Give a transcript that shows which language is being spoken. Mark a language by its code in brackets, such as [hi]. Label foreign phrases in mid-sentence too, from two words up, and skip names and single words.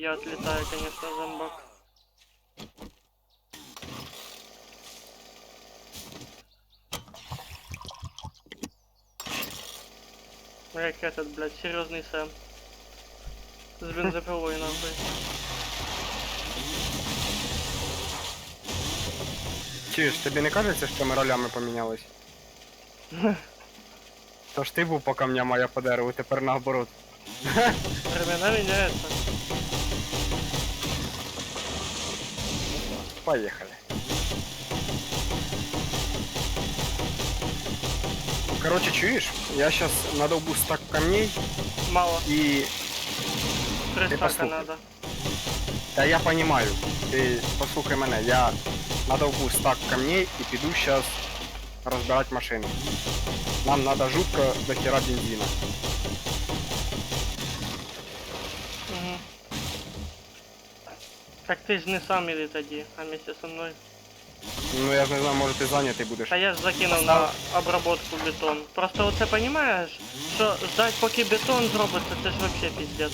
[uk] коп'я отлітає, конечно, зомбак. Як этот, блядь, серйозний Сэм. З бензопилою нахуй. Чуєш, тобі не кажеться, що ми ролями помінялись? То ж ти був по камням, а я по дереву, тепер наоборот. [ru] Времена меняются. Поехали. Короче, чуешь? Я сейчас надолбу стак камней Мало. и... 3 стака [uk] послухай. [ru] надо. Да я понимаю. Ты [uk] послухай мене. [ru] Я надолбу стак камней и піду сейчас разбирать машину. Нам надо жутко до хера бензина. Угу. [uk] Так ти ж не сам іди тоді, [ru] а вместе со мною. [uk] Ну я ж не знаю, може ти зайнятий будеш. Та я ж закинув на обработку бетон. Просто оце понімаєш, що ждать поки бетон зробиться, це ж вообще пиздец.